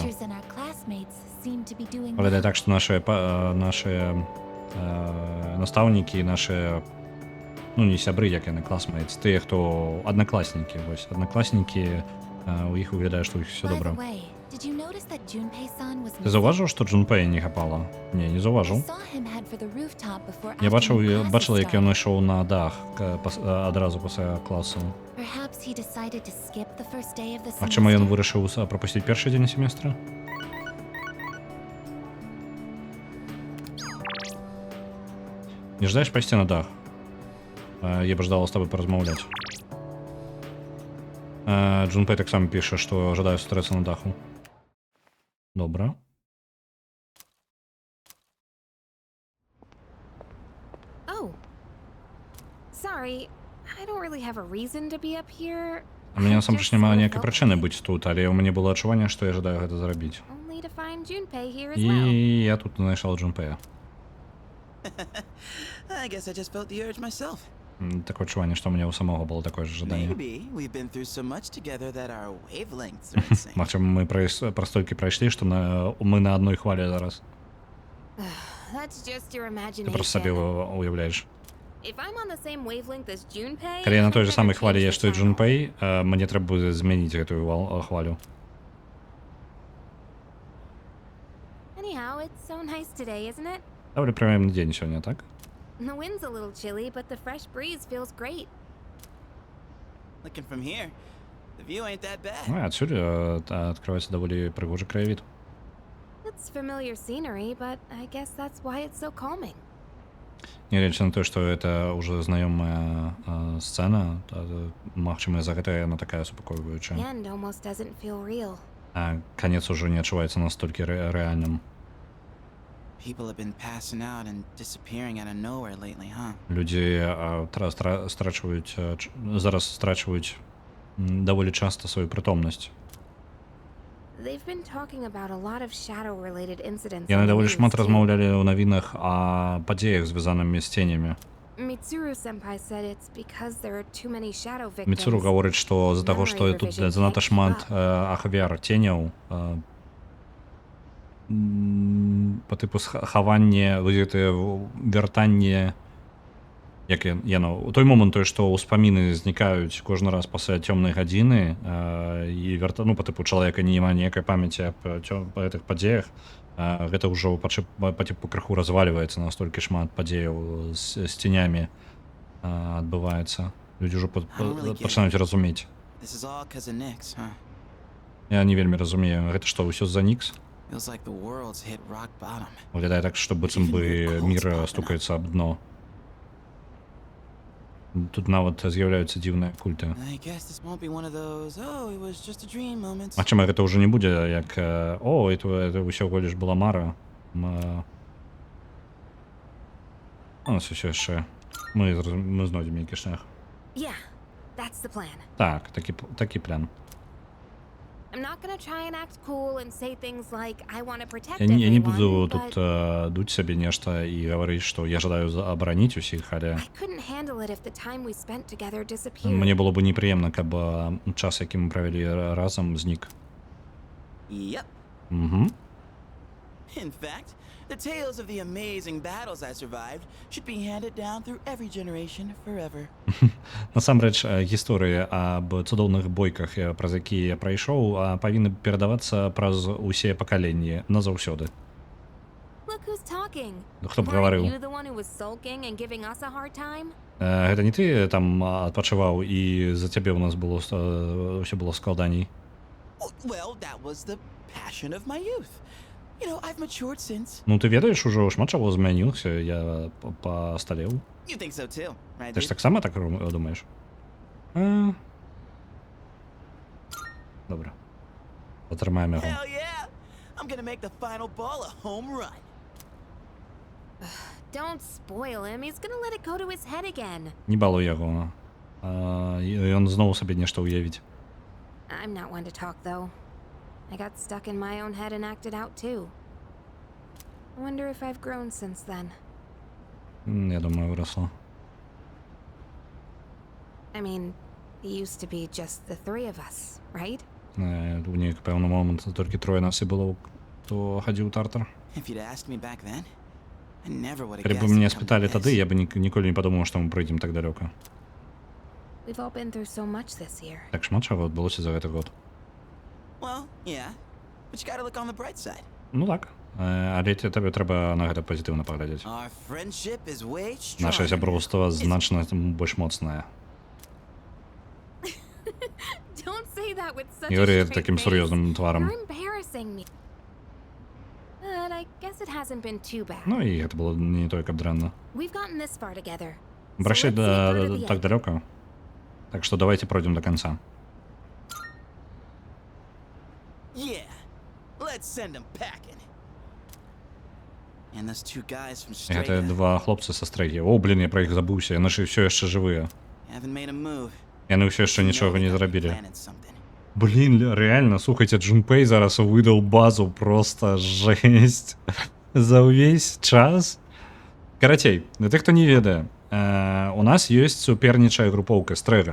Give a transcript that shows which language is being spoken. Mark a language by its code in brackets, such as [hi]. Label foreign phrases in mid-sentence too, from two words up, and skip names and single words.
[be] Выглядае так, што нашыя настаўнікі, нашыя, ну, не сябры, як яны, класмейтс, тыя, хто аднакласнікі, вось, аднакласнікі, у іх выглядае, што ў іх усё добра. Ты заўважыў, што Джунпэя не хапала? Не заўважыў. [en] for the rooftop before [uk] Я бачив, [en] afternoon classes [uk] бачила, як він [en] started. [uk] йшов на дах одразу після класу. [en] Perhaps he decided to skip the first day of the [uk] А чому він [en] semester. [uk] вирішив пропустити перший день семестру? Не ждаєш пойти на дах? Я б ждала з тобою порозмовляти. Джунпей так само пише, що ожидає зустрітися на даху. Добре. [en] Oh. Sorry, I don't really have a reason to be up here. [uk] У мене [en] I [be] насамрэч [en] just [be] няма [en] sort of [be] ніякай [en] felt [be] прычыны [en] like [be] быць тут, але ў мяне было адчуванне, што я жадаю гэта зрабіць. [en] Only to find Junpei here as [be] І [en] well. [be] я тут знайшла Джунпея. [en] I guess I just felt the urge myself. [be] Такое адчуванне, што ў мяне ў самога было такое ж жаданне. [en] Maybe we've been through so much together that our wavelengths are insane. [be] Магчыма, мы пра столькі прайшлі, што мы на адной хвалі зараз. [en] That's just your [be] Ты просто сабе [en] imagination. [be] уяўляеш. [en] If I'm on the same wavelength as Junpei, [be] Калі я на той [en] I'm [be] же [en] gonna [be] самай хвалі [en] change [be] є, [en] the [be] што і [en] channel. [be] Джунпей, мне трэба будзе змяніць гэтую хвалю. [en] Anyhow, it's so nice today, isn't it? [be] Даволі прыемны дзень сёння, так? [en] The wind's a little chilly, but the fresh breeze feels great. Looking from here, the view ain't that bad. [be] Ну, і адсюль адкрываецца даволі прыгожы краявід. [en] It's familiar scenery, but I guess that's why it's so calming. [be] Нягледзячы на тое, што гэта ўжо знаёмая сцэна, магчыма, за гэта яна такая [en] The [be] супакойваючая. [en] end almost doesn't feel real. [be] А канец ужо не адчуваецца настолькі рэальным. [en] People have been passing out and disappearing out of nowhere lately, huh? [be] Людзі зараз страчваюць даволі часта сваю прытомнасць. [en] They've been talking about a lot of shadow-related incidents. [be] Яны [en] on the [be] даволі [en] news, [be] шмат [en] too. [be] размаўлялі ў навінах о падзеях, звязанымі з ценямі. [en] Mitsuru-senpai said it's because there are too many shadow victims. [be] Міцуру гаворыць, што з-за таго, што тут занадта шмат ахвяр ценяў, па тыпу хаванне, гэтае вяртанне, як яно, у той момант той, што ўспаміны знікаюць кожны раз пасля цёмнай гадзіны, і па тыпу чалавека не няма ніякай памяці па гэтых падзеях, гэта ўжо па тыпу крыху развальваецца, настолькі шмат падзеяў з ценямі адбываецца. Людзі ўжо пачынаюць разумець. [en] This is all 'cause of Nyx, huh? [be] Я не вельмі разумею, гэта што, ўсё з-за Нікс? [en] Feels like the world's hit rock bottom. [be] Выглядае так, што быццам бы мір стукаецца аб дно. Тут нават з'яўляюцца дзіўныя культы. [en] I guess this won't be one of those, oh, it was just a dream moments. [be] Магчыма, гэта ўжо не будзе як о, это ўсяго лишь была мара. Ну, ўсё яшчэ. Мы знойдзем нейкі шлях. [en] Yeah, that's the plan. [be] Так, такі план. [en] I'm not gonna try and act cool and say things like I want to protect [be] Я не [en] everyone, [be] буду [en] but [be] тут дуць сабе нешта і гаварыць, што я жадаю абараніць усіх, але [en] I couldn't handle it if the time we spent together disappeared. [be] мне было бы непрыемна, каб час, які мы правялі разам, знік. [en] Yep. Угу. In fact, the tales of the amazing battles I survived should be handed down through every generation forever. [be] Насамрэч, гісторыі аб цудоўных бойках, праз якія я прайшоў, павінны перадавацца праз усе пакаленні назаўсёды. [en] Look who's talking. [be] Хто б [en] Weren't [be] гаварыў? [en] you the one who was sulking and giving us a hard time? [be] Гэта не ты там адпачываў і за цябе ў нас было ўсё было складаней. [en] Well, that was the passion of my youth. You know, I've matured since. [be] Ну ты ведаеш, ужо шмат чаго змяніўся, я пасталеў. [en] You think so too, right? [be] Ты ж [en] dude? [be] таксама так думаеш? Добра. Патрымаем яго. [en] Hell yeah! I'm gonna make the final ball a home run. Don't spoil him. He's gonna let it go to his head again. [be] Не балуй яго. Ён зноў сабе нешта ўявіць. [en] I'm not one to talk, though. I got stuck in my own head and acted out, too. I wonder if I've grown since then. [be] Я думаю, выросла. [en] I mean, it used to be just the three of us, right? [be] У нейкі пэўны момант толькі трое нас і было, хто хадзіў у тартар. [en] If you'd asked me back then, I never would have [be] Калі [en] guessed [be] б мяне [en] it'd come to [be] спыталі тады, [en] this. [be] я бы ніколі не падумаў, што мы прыйдзем так далёка. [en] We've all been through so much this year. [be] Так шмат чаго адбылося за гэты год. [en] Well, yeah, but you gotta look on the bright side. [be] Ну так, Але табе трэба на гэта пазітыўна паглядзець. [en] Our friendship is way [be] Наша [en] stronger. [be] сяброўства значна больш моцнае. [en] Don't say that with such [be] І [en] a [ru] говори [en] straight [ru] таким [en] face. [be] сур'ёзным тварам. [en] You're embarrassing me. But I guess it hasn't been too bad. [be] Ну і гэта было не той, каб дрэнна. [en] We've gotten this far together. So [ru] Прощай [en] let's see part of the [ru] так [en] end. [ru] далёка. Так што давайте пройдем до конца. [en] Yeah, let's send them packing. And those two guys from [be] І гэта [en] Strega [be] два хлопцы са стрэгі. О, блін, я пра іх забыўся. Яны ж ўсё яшчэ жывыя. [en] haven't made a move. [be] Яны ўсё яшчэ [en] You know [be] нічога [en] they [be] не [en] gotta be [be] зрабілі. [en] planning something. [ru] Блін, реально, слухайте, Джунпей зараз выдал базу, просто жесть. [be] За ўвесь час. Карацей, для тых, хто не ведае, у нас ёсць супернічая групоўка Стрэга.